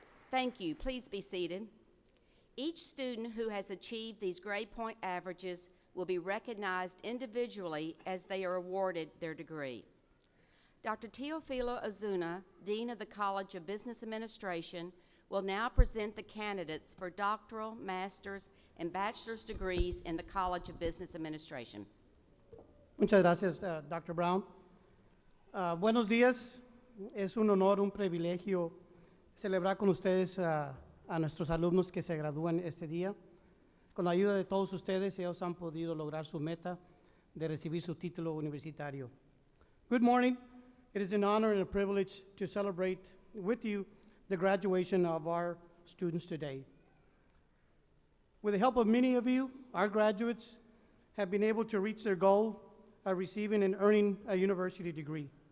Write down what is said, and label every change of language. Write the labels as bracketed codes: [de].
[en] Thank you. Please be seated. Each student who has achieved these grade point averages will be recognized individually as they are awarded their degree. Dr. Teofilo Ozuna, Dean of the College of Business Administration, will now present the candidates for doctoral, master's, and bachelor's degrees in the College of Business Administration. [es] Muchas gracias, Dr. Brown. Buenos días. Es un honor, un privilegio celebrar con ustedes a nuestros alumnos que se gradúan este día. Con la ayuda de todos ustedes, ellos han podido lograr su meta de recibir su título universitario. [en] Good morning. It is an honor and a privilege to celebrate with you the graduation of our students today. With the help of many of you, our graduates have been able to reach their goal of receiving and earning a university degree.